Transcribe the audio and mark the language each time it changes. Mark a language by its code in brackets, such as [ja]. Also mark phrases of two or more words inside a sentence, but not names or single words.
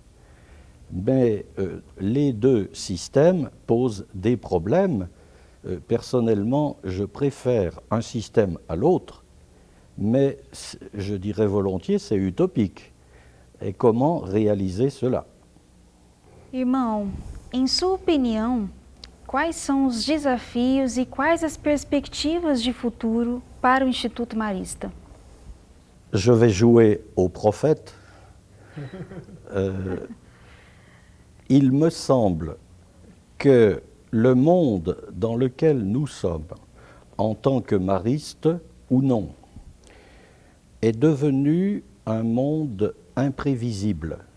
[fr] Mais les deux systèmes posent des problèmes. Personnellement, je préfère un système à l'autre, mais je dirais volontiers, c'est utopique. Et comment réaliser cela? [pt] Irmão, em sua opinião, quais são os desafios e quais as perspectivas de futuro para o Instituto Marista? [fr] Je vais jouer au prophète. Il me semble que le monde dans lequel nous sommes, en tant que maristes ou non, est devenu un monde imprévisible.